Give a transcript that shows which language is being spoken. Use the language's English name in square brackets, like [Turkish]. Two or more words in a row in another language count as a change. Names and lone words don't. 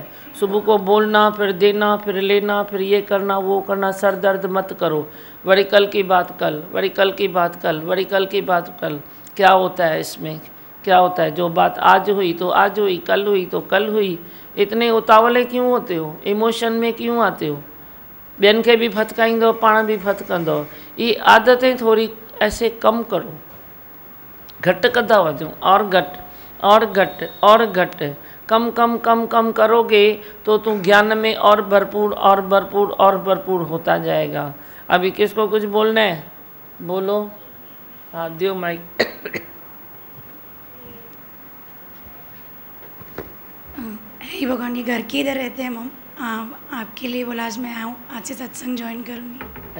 [Hindi] सुबह को बोलना, फिर देना, फिर लेना, फिर ये करना वो करना, सर दर्द मत करो, बड़ी कल की बात कल, बड़ी कल की बात कल, बड़ी कल की बात कल। क्या होता है इसमें, क्या होता है? जो बात आज हुई तो आज हुई, कल हुई तो कल हुई। इतने उतावले क्यों होते हो, इमोशन में क्यों आते हो? [Sindhi] ॿियनि खे भी फटकाईंदो, पाण भी फटकंदो। [Hindi] ये आदतें थोड़ी ऐसे कम करो, [Sindhi] घटि कंदा वञो, [Hindi] और घटि और घटि और घटि, कम कम कम कम करोगे तो तुम ज्ञान में और भरपूर और भरपूर और भरपूर होता जाएगा। अभी किसको कुछ बोलना है? बोलो। हाँ, दियो माइक। हे भगवान, ये घर के इधर रहते हैं मम, आपके लिए बोला आज मैं आऊँ, आज से सत्संग ज्वाइन करूँगी।